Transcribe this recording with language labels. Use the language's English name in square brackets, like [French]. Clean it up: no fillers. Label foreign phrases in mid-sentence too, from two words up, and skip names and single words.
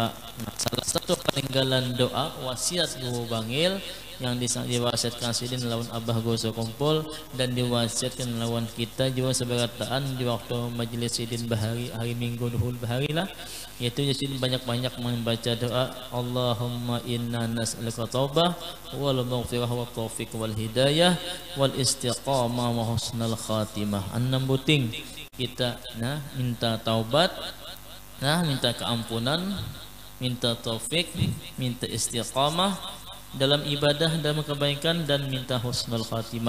[Banjar] Nah, salah satu peninggalan doa wasiat Guru Bangil yang diwasiatkan Sidin lawan Abah Goso Kumpul, dan diwasiatkan lawan kita juga seberataan di waktu majelis Sidin Bahari hari Minggu Duhul Bahari lah, yaitu Sidin banyak-banyak membaca doa [Arabic] اللهم إنا نسألك التوبة والمغفرة والتوفيق والهداية والاستقامة وحسن الخاتمة. [Banjar] 6 buting kita minta taubat, minta keampunan, minta taufik, minta istiqamah dalam ibadah, dalam kebaikan, dan minta husnul khatimah.